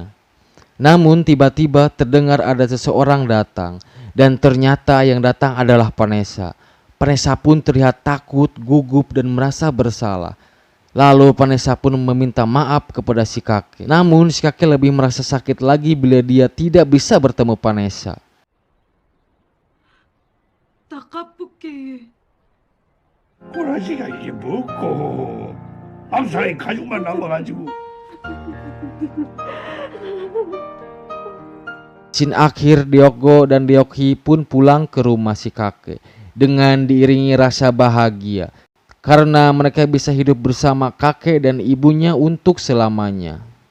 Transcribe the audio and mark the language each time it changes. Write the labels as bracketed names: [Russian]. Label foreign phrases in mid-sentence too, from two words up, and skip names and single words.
[Indonesian] Namun tiba-tiba terdengar ada seseorang datang. Dan ternyata yang datang adalah Vanessa. Vanessa pun terlihat takut, gugup, dan merasa bersalah. Lalu Vanessa pun meminta maaf kepada si kakek. Namun si kakek lebih merasa sakit lagi bila dia tidak bisa bertemu Vanessa. [Korean] 꼬라지가 이게 뭐고 암사에 가족만 남아가지고. [Indonesian] Scene akhir, Diogo dan Ryoki pun pulang ke rumah si kakek dengan diiringi rasa bahagia karena mereka bisa hidup bersama kakek dan ibunya untuk selamanya.